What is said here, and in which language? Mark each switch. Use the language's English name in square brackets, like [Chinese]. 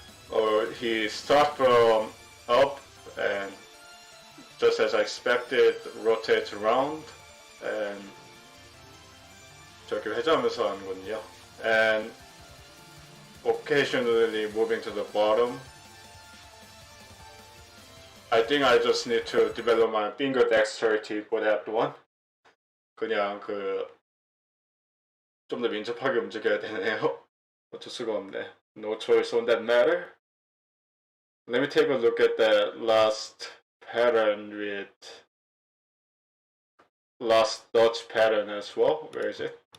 [English] Or he start from up and just as I expected rotate around and [Korean] 저기 회전하면서 하는군요. [English] And occasionally moving to the bottom. I think I just need to develop my finger dexterity for that one. [Korean] 그냥 좀 더 민첩하게 움직여야 되네요. 어쩔 수가 없네. [English] No choice on that matter. Let me take a look at that last pattern with last Dutch pattern as well. Where is it?